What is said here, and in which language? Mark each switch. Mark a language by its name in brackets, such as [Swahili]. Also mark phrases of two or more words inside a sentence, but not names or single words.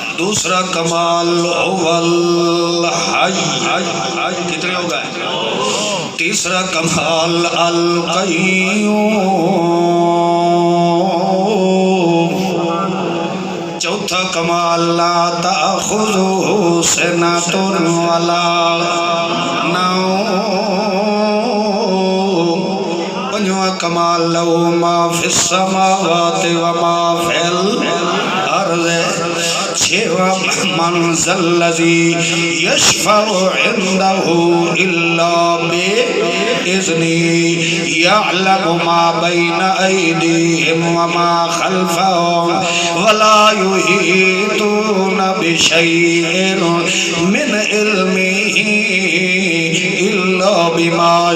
[Urdu] دوسرا کمال الحی، کتنے ہو گئے؟ تیسرا کمال القیوم، چوتھا کمال [Arabic] لا تأخذہ سنۃ ولا نوم، [Urdu] پنجواں کمال [Arabic] لہو ما فی السماوات وما فی الارض، چھواں من ذا الذی یشفع عنده الا بإذنہ، یعلم ما بین ایدیہم وما خلفہم ولا یحیطون بشیء من علمہ الا بما